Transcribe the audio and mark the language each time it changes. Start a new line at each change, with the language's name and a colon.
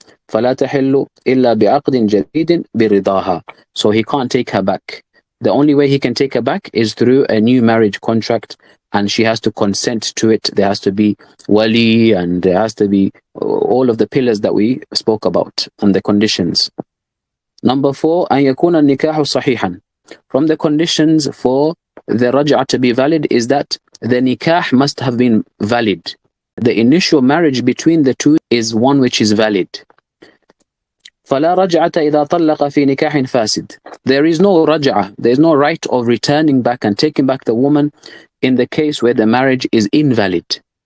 Arabic: فَلَا تَحِلُّ إِلَّا بِعَقْدٍ جَدِيدٍ بِرِضَاهَا.
English: So he can't take her back. The only way he can take her back is through a new marriage contract, and she has to consent to it. There has to be wali, and there has to be all of the pillars that we spoke about and the conditions. Number 4,
Arabic: أن يكون النكاح صحيحا.
English: From the conditions for the raj'ah to be valid is that the nikah must have been valid. The initial marriage between the two is one which is valid.
Arabic: فَلَا رَجْعَةَ إِذَا طَلَّقَ فِي نِكَاحٍ فَاسِدٍ.
English: There is no raj'ah, there is no right of returning back and taking back the woman in the case where the marriage is invalid.